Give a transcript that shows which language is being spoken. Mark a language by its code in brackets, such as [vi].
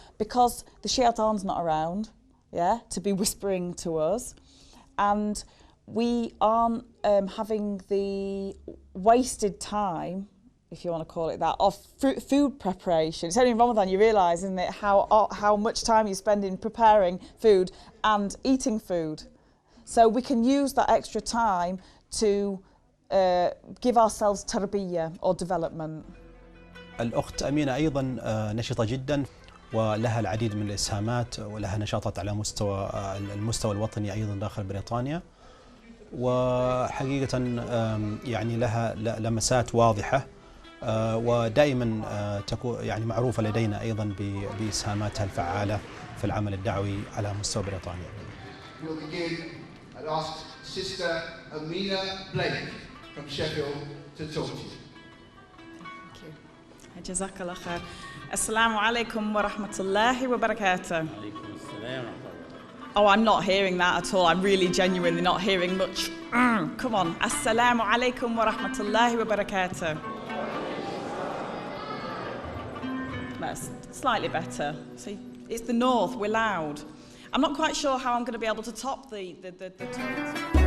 [en] Because the shaitan's not around, to be whispering to us, and we aren't having the wasted time, if you want to call it that, of food preparation. It's only in Ramadan you realise, isn't it, how much time you spend in preparing food and eating food. So we can use that extra time to give ourselves tarbiyah or development. [ar] الأخت أمينة أيضا نشطة جدا، ولها العديد من الإسهامات، ولها نشاطات على المستوى الوطني أيضا داخل بريطانيا، وحقيقة يعني لها لمسات واضحة، ودائما تكون يعني معروفة لدينا أيضا بإسهاماتها الفعالة في العمل الدعوي على مستوى بريطانيا. [en] we'll begin and ask Sister Amina Blake from Sheffield to talk to you. Thank you. [ar] جزاك الله خير. السلام عليكم ورحمة الله وبركاته. [en] Oh, I'm not hearing that at all. I'm really genuinely not hearing much. Come on. [ar] Assalamu alaikum wa rahmatullahi wa barakatuh. [en] That's slightly better. See, it's the north. We're loud. I'm not quite sure how I'm going to be able to top the tones.